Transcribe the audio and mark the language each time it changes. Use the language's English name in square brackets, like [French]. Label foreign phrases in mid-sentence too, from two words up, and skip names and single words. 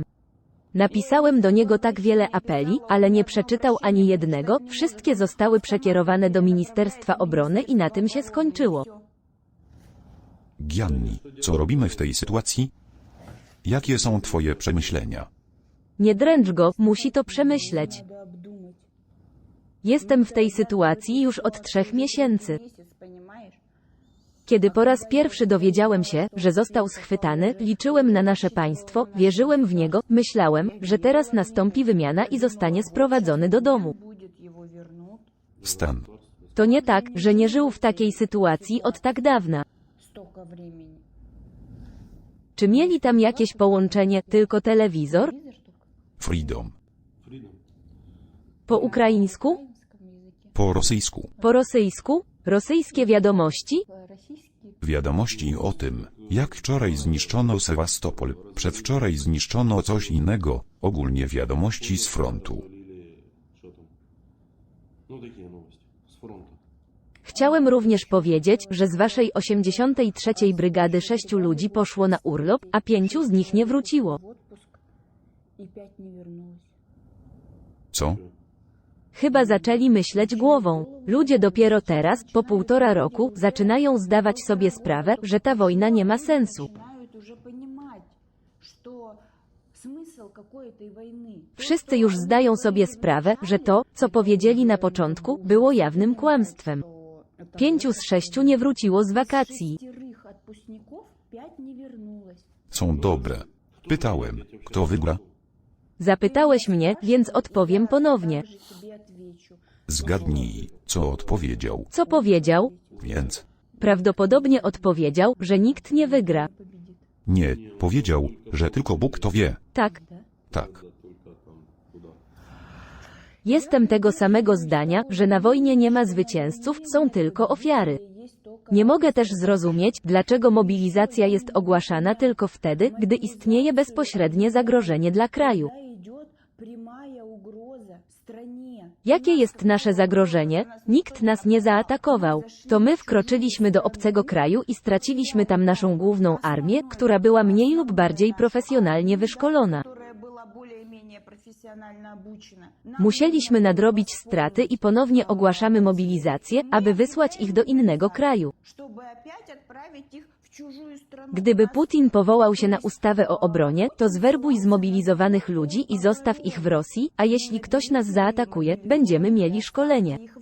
[Polish] Napisałem do niego tak wiele apeli, ale nie przeczytał ani jednego, wszystkie zostały przekierowane do Ministerstwa Obrony i na tym się skończyło. Gianni, co robimy w tej sytuacji? Jakie są twoje przemyślenia? Nie dręcz go, musi to przemyśleć. [Russian] Надо обдумать. [Polish] Jestem w tej sytuacji już od 3 miesięcy. [Russian] Месяц, понимаешь? [Polish] Kiedy po raz pierwszy dowiedziałem się, że został schwytany, liczyłem na nasze państwo, wierzyłem w niego, myślałem, że teraz nastąpi wymiana i zostanie sprowadzony do domu. [Russian] Будет его вернут. [Polish] Stan. To nie tak, że nie żył w takiej sytuacji od tak dawna. [Russian] Столько времени. [Polish] Czy mieli tam jakieś połączenie, tylko telewizor? [Russian] Телевизор только. [Polish] Freedom. Po ukraińsku? [Russian] На украинском языке. [Polish] Po rosyjsku. Po rosyjsku? Rosyjskie wiadomości? [Russian] Российский. [Polish] Wiadomości o tym, jak wczoraj zniszczono Sewastopol, przedwczoraj zniszczono coś innego, ogólnie wiadomości z frontu. Chciałem również powiedzieć, że z waszej 83. brygady 6 ludzi poszło na urlop, a 5 z nich nie wróciło. [Russian] В отпуск. И 5 не вернулось. [Polish] Co? Chyba zaczęli myśleć głową. Ludzie dopiero teraz, po 1,5 roku, zaczynają zdawać sobie sprawę, że ta wojna nie ma sensu. [Russian] Начинают уже понимать, что смысл какой-то войны. [Polish] Wszyscy już zdają sobie sprawę, że to, co powiedzieli na początku, było jawnym kłamstwem. 5 z 6 nie wróciło z wakacji. [Russian] 6 отпускников 5 не вернулось. [Polish] Są dobre. Pytałem, kto wygra? Zapytałeś mnie, więc odpowiem ponownie. [Russian] Также тебе отвечу. [Polish] Zgadnij, co odpowiedział. Co powiedział? Więc Prawdopodobnie odpowiedział, że nikt nie wygra. [Russian] Победит. [Polish] nie, powiedział, że tylko Bóg to wie. Tak, Tak. jestem tego samego zdania, że na wojnie nie ma zwycięzców, są tylko ofiary. [Russian] Есть только [Polish] Nie mogę też zrozumieć, dlaczego mobilizacja jest ogłaszana tylko wtedy, gdy istnieje bezpośrednie zagrożenie dla kraju. [Russian] когда идет прямая угроза стране. [Polish] Jakie jest nasze zagrożenie? Nikt nas nie zaatakował. To my wkroczyliśmy do obcego kraju i straciliśmy tam naszą główną armię, która była mniej lub bardziej profesjonalnie wyszkolona. [Russian] Которая была более-менее [Polish] Musieliśmy nadrobić straty i ponownie ogłaszamy mobilizację, aby wysłać ich do innego kraju. Gdyby Putin powołał się na ustawę o obronie, to zwerbuj zmobilizowanych ludzi i zostaw ich w Rosji, a jeśli ktoś nas zaatakuje, będziemy mieli szkolenie.